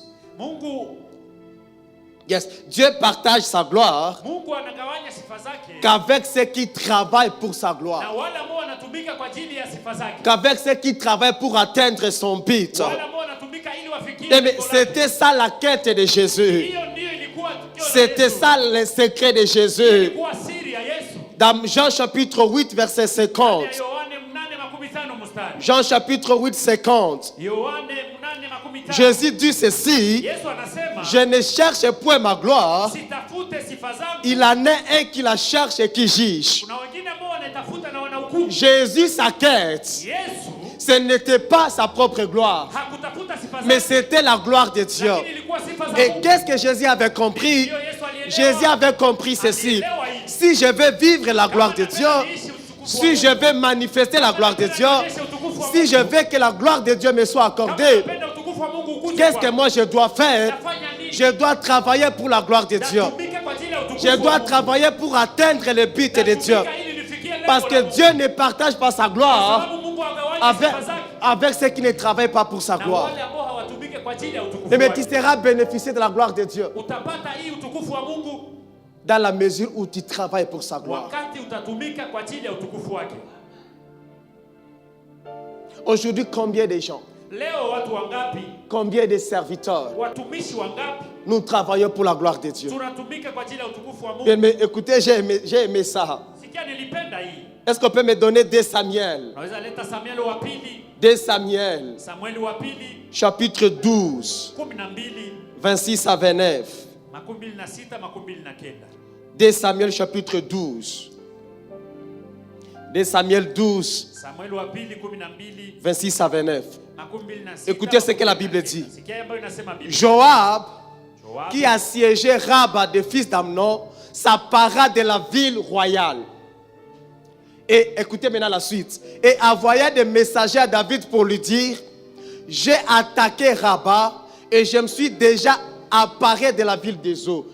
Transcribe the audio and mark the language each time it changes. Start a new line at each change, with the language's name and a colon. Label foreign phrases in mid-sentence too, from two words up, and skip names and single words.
Swahili: Mungu
French: Yes, Dieu partage sa gloire
Swahili: Mungu anagawanya sifa zake
French: qu'avec ceux qui travaillent pour sa
Swahili: na
French: gloire.
Swahili: wale ambao wanatumika kwa ajili ya sifa zake.
French: Qu'avec ceux qui travaillent pour atteindre son but.
Swahili: Wale ambao wanatumika ili wafikie
French: Mais
Swahili: lengo lake.
French: c'était ça la quête de Jésus.
Swahili: Hiyo ndio ilikuwa tukio la
French: C'était
Swahili: Yesu.
French: ça le secret de Jésus.
Swahili: Ilikuwa siri ya Yesu.
French: Dans Jean chapitre 8, verset 50.
Swahili: Ya Yohane 8:50 mstari.
French: Jean chapitre 8, 50.
Swahili: Yohane 8:50.
French: Jésus dit ceci.
Swahili: Yesu anasema,
French: Je ne cherche point ma gloire.
Swahili: sitafute sifa zangu.
French: Il en est un qui la cherche et qui juge.
Swahili: Kuna wengine ambao wanatafuta na wanahukumu.
French: Jésus, sa quête,
Swahili: Yesu
French: ce n'était pas sa propre gloire,
Swahili: hakutafuta sifa
French: mais
Swahili: zake.
French: c'était la gloire de Dieu.
Swahili: Lakini ilikuwa sifa za
French: Et
Swahili: Mungu.
French: qu'est-ce que Jésus avait compris?
Swahili: Ndio Yesu alielewa.
French: Jésus avait compris ceci. Si je veux vivre la gloire de Dieu, si je veux manifester la gloire de Dieu, si je veux que la gloire de Dieu me soit accordée, qu'est-ce que moi je dois faire? Je dois travailler pour la gloire de Dieu. Je dois travailler pour atteindre le but de Dieu. Parce que Dieu ne partage pas sa gloire avec ceux qui ne travaillent pas pour sa
Swahili: na
French: gloire.
Swahili: wale ambao hawatumike kwa ajili ya utukufu
French: Mais tu
Swahili: wake.
French: seras bénéficié de la gloire de Dieu
Swahili: Utapata hii utukufu wa Mungu
French: dans la mesure où tu travailles pour sa gloire.
Swahili: wakati utatumika kwa ajili ya utukufu wake.
French: Aujourd'hui, combien de gens,
Swahili: Leo watu wangapi,
French: combien de serviteurs,
Swahili: watumishi wangapi
French: nous travaillons pour la gloire de Dieu.
Swahili: tunatumika kwa ajili ya utukufu wa Mungu?
French: Bien, mais écoutez, j'ai aimé ça.
Swahili: Sikia, nilipenda hii.
French: Est-ce qu'on peut me donner 2 Samuel?
Swahili: Naweza leta Samueli wa pili,
French: 2 Samuel,
Swahili: Samueli wa pili
French: chapitre 12,
Swahili: 12,
French: 26 à 29.
Swahili: 26, 29.
French: 2 Samuel chapitre 12. 2 Samuel 12,
Swahili: Samueli wa pili 12,
French: 26 à 29.
Swahili: 26.
French: Écoutez ce que la Bible dit.
Swahili: Sikia ambayo inasema Biblia.
French: Joab,
Swahili: Joab,
French: qui a siégé Raba des fils d'Amnon, s'empara de la ville royale. Et écoutez maintenant la suite. Et envoya des messagers à David pour lui dire: j'ai attaqué Rabat et je me suis déjà emparé de la ville des eaux.